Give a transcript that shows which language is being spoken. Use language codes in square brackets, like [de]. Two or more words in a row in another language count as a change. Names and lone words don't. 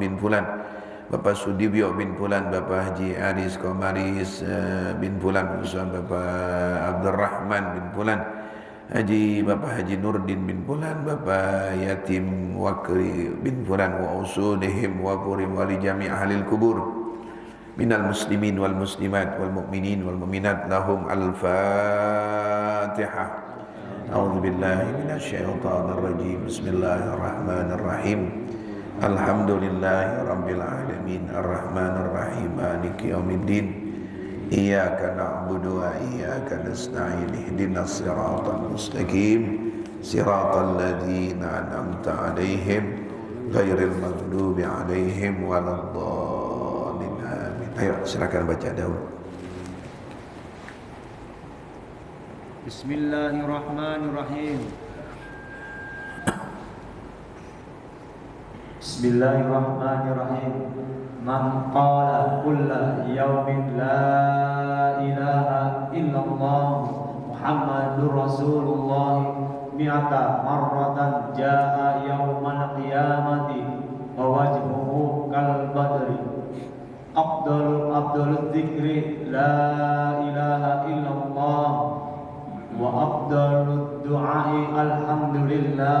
[ar] bin Fulan Bapak Sudibyo bin Fulan, Bapak Haji Aris Komaris bin Fulan, Bapak Abdurrahman bin Fulan, Bapak Haji Nurdin bin Fulan, Bapak Yatim Wakri bin Fulan, وأصولهم وفروعهم ولجميع أهل القبور من المسلمين والمسلمات والمؤمنين والمؤمنات لهم الفاتحة. أعوذ بالله من الشيطان الرجيم. بسم الله الرحمن الرحيم. الحمد لله رب العالمين الرحمن الرحيم مالك يوم الدين إياك نعبد وإياك نستعين اهدنا الصراط المستقيم صراط الذين أنعمت عليهم غير المغضوب عليهم ولا الضالين آمين. [id] Ayo silakan baca dahulu. [ar] Bismillahirrahmanirrahim. Bismillahirrahmanirrahim. من قال كل يوم لا إله إلا الله محمد رسول الله مائة مرة جاء يوم القيامة ووجهه كالبدر أفضل الذكر لا إله إلا الله وأفضل الدعاء الحمد لله.